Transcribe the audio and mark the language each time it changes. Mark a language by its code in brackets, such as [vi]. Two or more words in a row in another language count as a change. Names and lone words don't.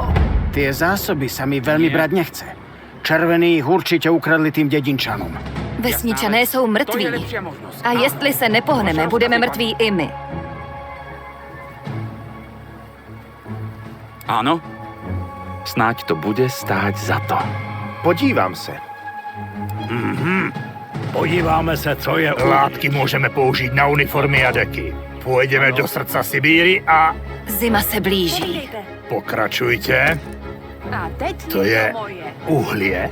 [sk] Tie zásoby sa mi veľmi brať nechce. Červení ich určite ukradli tým dedinčanom. [cs] Vesničané jsou [sk] To je [cs] mrtví. [sk] lepšia možnosť. [cs] A jestli se nepohneme, budeme mrtví i my. [sk] Áno? Snáď to bude stáť za to. [cs] Podívám se. Podíváme se, co je. Látky můžeme použít na uniformy a deky. Půjdeme [sk] do srdca Sibíry [cs] a Zima se blíží. Podívejte. pokračujte. A teď [sk] To je [cs] moje. [sk] uhlie.